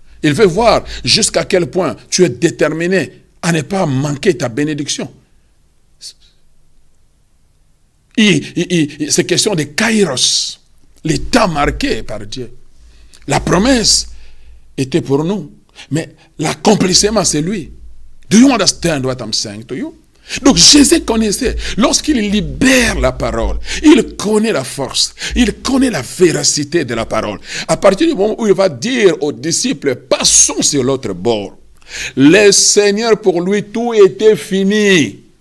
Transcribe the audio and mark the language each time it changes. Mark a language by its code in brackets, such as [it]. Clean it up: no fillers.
[fr] Il veut voir jusqu'à quel point tu es déterminé à ne pas manquer ta bénédiction. C'est question de kairos. L'état marqué par Dieu. La promesse était pour nous. Mais l'accomplissement, c'est lui. [en] Do you understand what I'm saying to you? [fr] Donc Jésus connaissait, lorsqu'il libère la parole, il connaît la force, il connaît la véracité de la parole. À partir du moment où il va dire aux disciples, passons sur l'autre bord. Le Seigneur, pour lui, tout était fini.